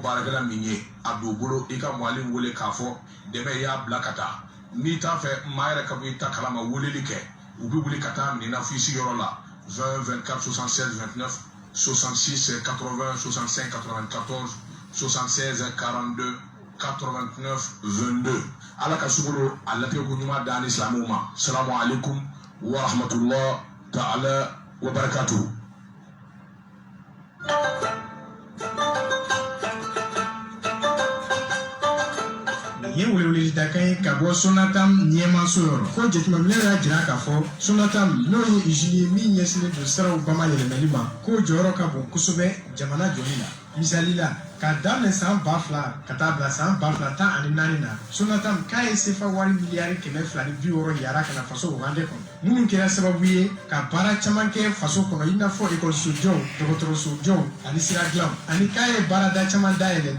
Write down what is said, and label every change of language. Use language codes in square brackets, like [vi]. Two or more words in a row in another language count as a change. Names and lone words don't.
[bm] baarakɛla min ye a don bolo i ka Mualim wele k'a fɔ dɛmɛ y'a bila ka taa n'i t'a fɛ maa yɛrɛ ka bɔ i ta kalama weleli kɛ u bɛ wuli ka taa minɛna fo i sigiyɔrɔ la 20 24 76 29 66 80 65 94 76 42 89 22 ala ka suguro a latigɛko ɲuman da ni silamɛw ma [ar] السلام عليكم ورحمة الله تعالى وبركاته. [bm] Ye welewele dakan ye ka bɔ Sonatam ɲɛmaso yɔrɔ ko jateminɛ y'a jira k'a fɔ Sonatam n'o ye usine ye min ɲɛsinnen don siraw bamayɛlɛmali ma k'o jɔyɔrɔ ka bon kosɛbɛ jamana jɔli la misali la k'a daminɛ san 2000 ka taa bila san 2014 na Sonatam k'a ye sefa wari miliyari 260 yara ka na faso wagande kɔnɔ minnu kɛra sababu ye ka baara caman kɛ faso kɔnɔ i n'a fɔ ekɔliso jɔw dɔgɔtɔrɔso jɔw ani sira dilanw ani k'a ye baarada caman dayɛlɛ